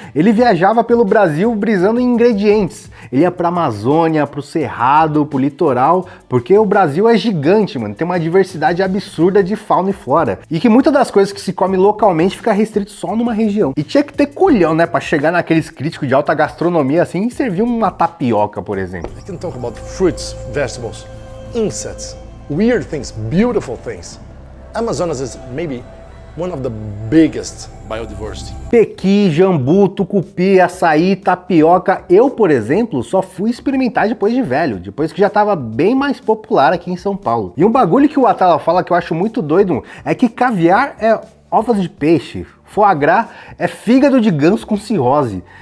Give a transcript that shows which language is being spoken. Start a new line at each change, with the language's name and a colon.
Portuguese: Ele viajava pelo Brasil brisando em ingredientes. Ele ia pra Amazônia, pro Cerrado, pro litoral, porque o Brasil é gigante, mano. Tem uma diversidade absurda de fauna e flora. E que muitas das coisas que se come localmente fica restrito só numa região. E tinha que ter culhão, né, pra chegar naqueles críticos de alta gastronomia assim e servir uma tapioca, por exemplo.
English: I can talk about fruits, vegetables, insects, weird things, beautiful things. Amazonas is maybe one of the biggest biodiversity.
Portuguese: Pequi, jambu, tucupi, açaí, tapioca. Eu, por exemplo, só fui experimentar depois de velho, depois que já estava bem mais popular aqui em São Paulo. E um bagulho que o Atala fala que eu acho muito doido é que caviar é ovos de peixe, foie gras é fígado de ganso com cirrose.